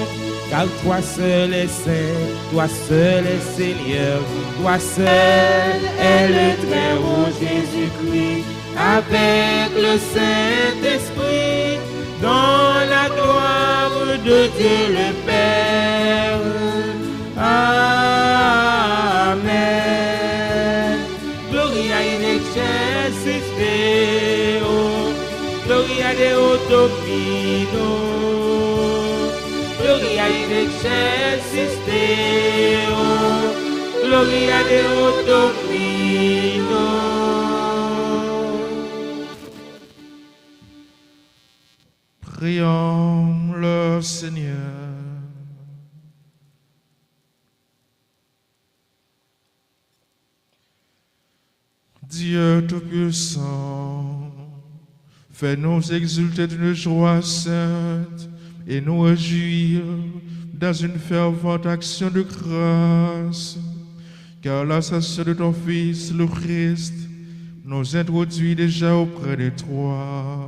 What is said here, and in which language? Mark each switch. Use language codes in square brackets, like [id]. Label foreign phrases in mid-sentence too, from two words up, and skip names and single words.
[fr] Car toi seul est saint, toi seul est Seigneur, toi seul est le Très-Haut Jésus-Christ, avec le Saint-Esprit, dans la gloire de Dieu le Père. Amen. [la] Gloria in excelsis Deo, Gloria Deo Domino, Gloria in excelsis Deo, Gloria Deo Domino. [fr] Prions le Seigneur. Dieu Tout-Puissant, fais-nous exulter d'une joie sainte et nous réjouir dans une fervente action de grâce, car l'ascension de ton Fils, le Christ, nous introduit déjà auprès de toi.